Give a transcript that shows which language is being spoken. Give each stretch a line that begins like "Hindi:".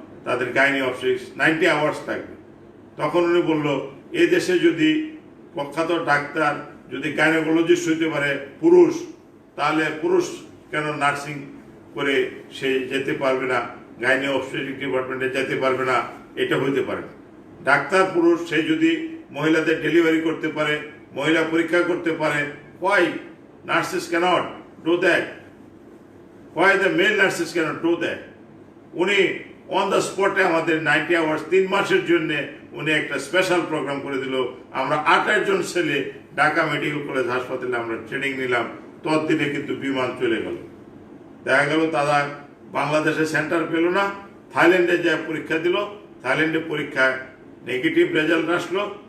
Bangla: তাদের gynae obstetrics 90 hours থাকবে। তখন উনি বলল, এই দেশে যদি প্রখ্যাত ডাক্তার যদি গাইনোকোলজিস্ট হইতে পারে পুরুষ, তাহলে পুরুষ কেন নার্সিং করে সে যেতে পারবে না, গাইনি অবস্টেটিক ডিপার্টমেন্টে যেতে পারবে না? এটা হইতে পারে না। ডাক্তার পুরুষ, সে যদি মহিলাদের ডেলিভারি করতে পারে, মহিলা পরীক্ষা করতে পারে,
English: why nurses cannot do that? Why the male nurses cannot do that?
Bangla: উনি অন দ্য স্পটে আমাদের 90 আওয়ার্স 3 মাসের জন্য উনি একটা স্পেশাল প্রোগ্রাম করে দিল। আমরা 28 জন ছেলে ঢাকা মেডিকেল কলেজ হাসপাতালে আমরা ট্রেনিং নিলাম। ততদিনে কিন্তু বিমান চলে গেল। দেখা গেল তারা বাংলাদেশে সেন্টার পেল না, থাইল্যান্ডে যা পরীক্ষা দিল, থাইল্যান্ডে পরীক্ষায় নেগেটিভ রেজাল্ট আসলো।